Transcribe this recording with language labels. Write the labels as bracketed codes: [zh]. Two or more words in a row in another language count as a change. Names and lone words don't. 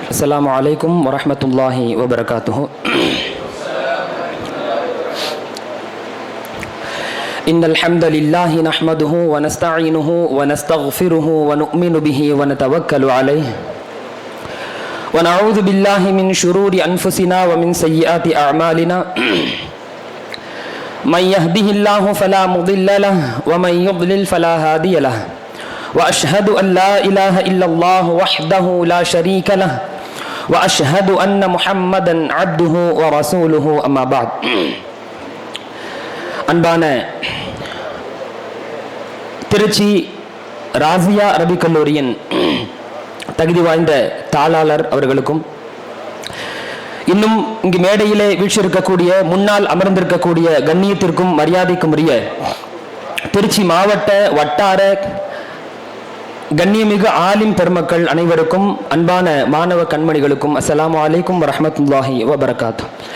[ar] السلام عليكم ورحمة الله وبركاته. إن الحمد لله نحمده ونستعينه ونستغفره ونؤمن به ونتوكل عليه ونعوذ بالله من شرور أنفسنا ومن سيئات أعمالنا. من يهده الله فلا مضل له ومن يضلل فلا هادي له وأشهد أن لا إله إلا الله وحده لا شريك له وأشهد أن محمدا عبده ورسوله أما بعد. [ta] அன்பான திருச்சி ராசியா அரபிக் கல்லூரியின் தகுதி வாய்ந்த தாளாளர் அவர்களுக்கும், இன்னும் இங்கு மேடையிலே வீற்றிருக்கக்கூடிய முன்னால் அமர்ந்திருக்கக்கூடிய கண்ணியத்திற்கும் மரியாதைக்கும் உரிய திருச்சி மாவட்ட வட்டார கண்ணியமிகு ஆலிம் பெருமக்கள் அனைவருக்கும், அன்பான மாணவ கண்மணிகளுக்கும் [ar] السلام عليكم ورحمة الله وبركاته.